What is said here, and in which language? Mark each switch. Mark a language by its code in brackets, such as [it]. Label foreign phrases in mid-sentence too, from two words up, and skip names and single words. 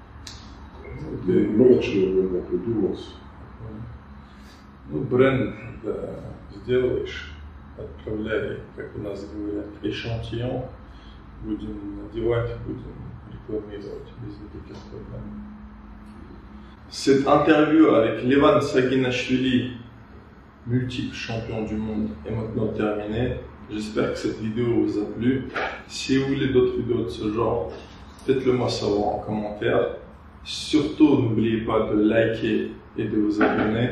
[ru] Много чего можно придумать. Ну, бренд, да, сделаешь, отправляй, как у нас говорят, эшантillon, будем надевать, будем рекламировать без никаких проблем. [fr] Cette interview avec Levan Saginashvili, multiple champion du monde, est maintenant terminée. J'espère que cette vidéo vous a plu. Si vous voulez d'autres vidéos de ce genre, faites-le moi savoir en commentaire. Surtout, n'oubliez pas de liker et de vous abonner.